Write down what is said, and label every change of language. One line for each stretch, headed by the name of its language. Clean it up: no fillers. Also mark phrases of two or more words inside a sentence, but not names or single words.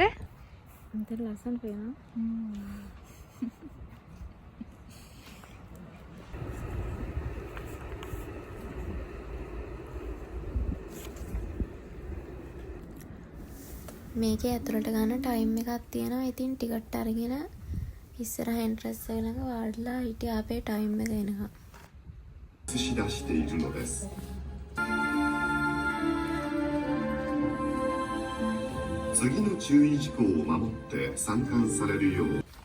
Sinhala: අන්තර ලස්සන පේනවා. මේකේ ඇතුළට ගන්න ටයිම් එකක් තියෙනවා. ඉතින් ටිකට් අරගෙන ඉස්සරහ එන්ට්‍රන්ස් එක ළඟ වාඩිලා හිටියා අපේ ටයිම් එක එනකම්.
Japanese: 映し出しているのです。次の注意事項を守って参観されるよう。